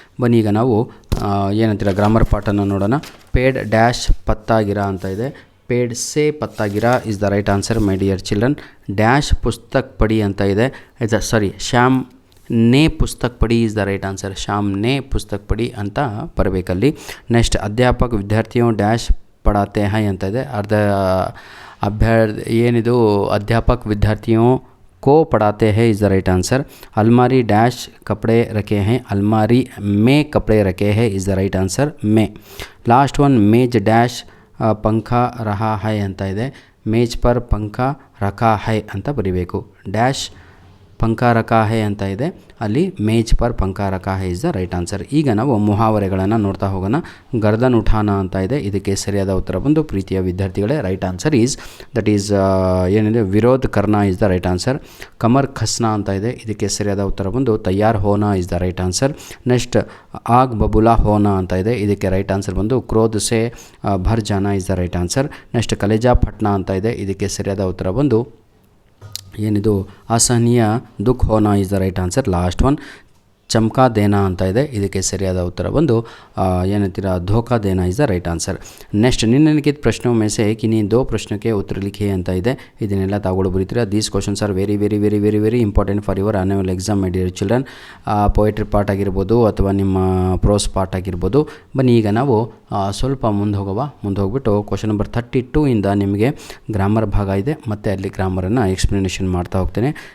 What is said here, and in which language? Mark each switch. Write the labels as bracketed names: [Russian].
[Kannada] ಬನ್ನಿ ಈಗ ನಾವು ಏನಂತೀರ ಗ್ರಾಮರ್ ಪಾರ್ಟನ್ನು ನೋಡೋಣ. ಪೇಡ್ ಡ್ಯಾಶ್ ಪತ್ತಾಗಿರ ಅಂತ ಇದೆ, [Hindi] paid say ಪತ್ತಾಗಿರ [English] Is the right answer my dear children. [Kannada] Dash ಪುಸ್ತಕ್ ಪಡಿ ಅಂತ ಇದೆ, [Hindi] ಶ್ಯಾಮ್ ನೇ ಪುಸ್ತಕ್ ಪಡಿ [English] is the right answer, [Kannada] Shyam ನೇ ಪುಸ್ತಕ್ ಪಡಿ ಅಂತ ಬರಬೇಕಲ್ಲಿ. ನೆಕ್ಸ್ಟ್ ಅಧ್ಯಾಪಕ ವಿದ್ಯಾರ್ಥಿಯು ಡ್ಯಾಶ್ ಪಡಾತೆ ಹೈ ಅಂತ ಇದೆ, ಏನಿದು [Hindi] अध्यापक विद्यार्थियों को पढ़ाते हैं [English] Is the right answer. [Hindi] अलमारी डैश कपड़े रखे हैं, अलमारी में कपड़े रखे हैं [English] is the right answer [Hindi] में. लास्ट वन मेज डैश पंखा रहा है [Kannada] ಅಂತ ಇದೆ. [Hindi] ಮೇಜ್ ಪರ್ पंखा रखा है [Kannada] ಅಂತ ಬರಿಬೇಕು. [Hindi] ಡ್ಯಾಶ್ पंखा रखा है ಅಂತ ಇದೆ, ಅಲ್ಲಿ ಮೇಜ್ ಪರ್ पंखा रखा है [English] Is the right answer. [Kannada] ಈಗ ನಾವು ಮುಹಾವರೆಗಳನ್ನು ನೋಡ್ತಾ ಹೋಗೋಣ. ಗರ್ದನ್ ಉಠಾನ ಅಂತ ಇದೆ, ಇದಕ್ಕೆ ಸರಿಯಾದ ಉತ್ತರ ಬಂದು ಪ್ರೀತಿಯ ವಿದ್ಯಾರ್ಥಿಗಳೇ right answer is that is ಏನಿದೆ [Hindi] ವಿರೋಧ್ ಕರ್ನಾ [English] Is the right answer. [Kannada] ಕಮರ್ ಖಸ್ನಾ ಅಂತ ಇದೆ, ಇದಕ್ಕೆ ಸರಿಯಾದ ಉತ್ತರ ಬಂದು [Hindi] ತಯ್ಯಾರ್ Hona [Kannada] is the right answer. Next ಆಗ್ ಬಬುಲಾ ಹೋನಾ ಅಂತ ಇದೆ, ಇದಕ್ಕೆ ರೈಟ್ ಆನ್ಸರ್ ಬಂದು [Hindi] ಕ್ರೋಧ್ ಸೆ ಭರ್ ಜಾನಾ [Kannada] is the right answer. Next ಕಲೇಜಾ ಫಟ್ನಾ ಅಂತ ಇದೆ, ಇದಕ್ಕೆ ಸರಿಯಾದ ಉತ್ತರ ಬಂದು ಏನಿದು [Hindi] ಅಸಹನೀಯ ದುಃಖ Hona [Kannada] is the right answer. Last one ಚಮಕಾ Dena ಅಂತ ಇದೆ, ಇದಕ್ಕೆ ಸರಿಯಾದ ಉತ್ತರ ಬಂದು ಏನಂತೀರಾ [Hindi] ಧೋಖಾ Dena [Kannada] is the right answer. [Hindi] Next ನಿಮ್ನಲಿಖಿತ ಪ್ರಶ್ನों में से किन्हीं दो प्रश्नों के उत्तर लिखे [Kannada] ಅಂತ ಇದೆ, ಇದನ್ನೆಲ್ಲ ತಾವುಗಳು ಬರೀತೀರಾ. [English] These questions are very very very very very important for your annual exam my dear children. [Kannada] Poetry part ಆಗಿರ್ಬೋದು ಅಥವಾ ನಿಮ್ಮ ಪ್ರೋಸ್ ಪಾರ್ಟ್ ಆಗಿರ್ಬೋದು. ಬನ್ನಿ ಈಗ ನಾವು ಸ್ವಲ್ಪ ಮುಂದೆ ಹೋಗ್ಬಿಟ್ಟು ಕ್ವಶನ್ ನಂಬರ್ 32 ಇಂದ ನಿಮಗೆ ಗ್ರಾಮರ್ ಭಾಗ ಇದೆ, ಮತ್ತು ಅಲ್ಲಿ ಗ್ರಾಮರನ್ನು ಎಕ್ಸ್ಪ್ಲನೇಷನ್ ಮಾಡ್ತಾ ಹೋಗ್ತೇನೆ.